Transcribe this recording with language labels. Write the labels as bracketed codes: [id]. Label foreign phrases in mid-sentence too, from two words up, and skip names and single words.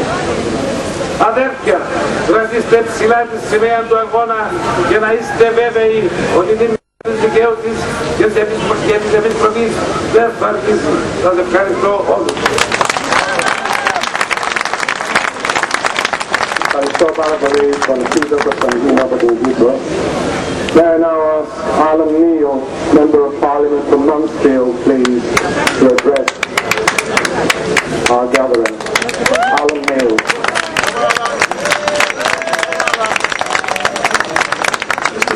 [el] Αδέρφια, κρατήστε ψηλά τη σημαία του αγώνα και να είστε βέβαιοι ότι την της δικαίωσης και της επιστροφής δεν θα αρχίσει. Σας ευχαριστώ όλους. Ευχαριστώ πάρα πολύ τον φίλο Κωνσταντίνο από την Κύπρο. [en] May I now ask Alan Neil, Member of Parliament from Mansfield, please, to address our gathering. Alan Neil. Mr.